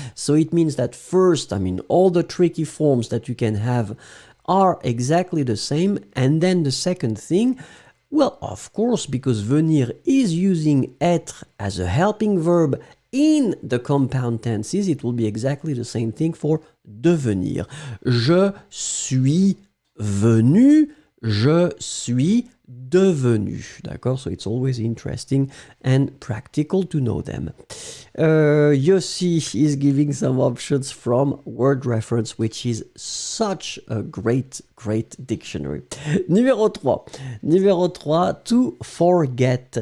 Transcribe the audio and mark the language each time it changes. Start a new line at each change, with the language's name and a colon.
English: So it means that first, I mean, all the tricky forms that you can have are exactly the same. And then the second thing, well, of course, because venir is using être as a helping verb in the compound tenses, it will be exactly the same thing for devenir.
French: Je suis venu, je suis devenu. D'accord?
English: So it's always interesting and practical to know them. Yossi is giving some options from Word Reference, which is such a great dictionary.
French: Numéro 3,
English: to forget.